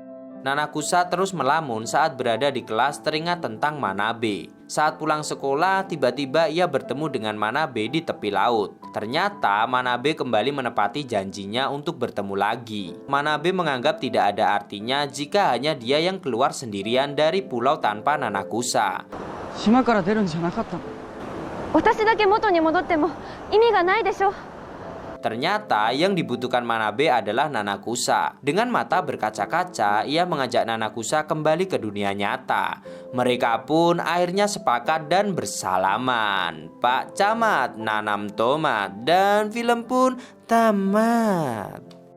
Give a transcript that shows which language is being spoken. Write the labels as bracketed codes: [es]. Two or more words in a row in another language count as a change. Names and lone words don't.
[id] Nanakusa terus melamun saat berada di kelas teringat tentang Manabe. Saat pulang sekolah, tiba-tiba ia bertemu dengan Manabe di tepi laut. Ternyata Manabe kembali menepati janjinya untuk bertemu lagi. Manabe menganggap tidak ada artinya jika hanya dia yang keluar sendirian dari pulau tanpa Nanakusa. [ja] 島から出るんじゃなかったの私だけ元に戻っても意味がないでしょ。 [id] Ternyata yang dibutuhkan Manabe adalah Nanakusa. Dengan mata berkaca-kaca, ia mengajak Nanakusa kembali ke dunia nyata. Mereka pun akhirnya sepakat dan bersalaman. Pak Camat nanam tomat dan film pun tamat.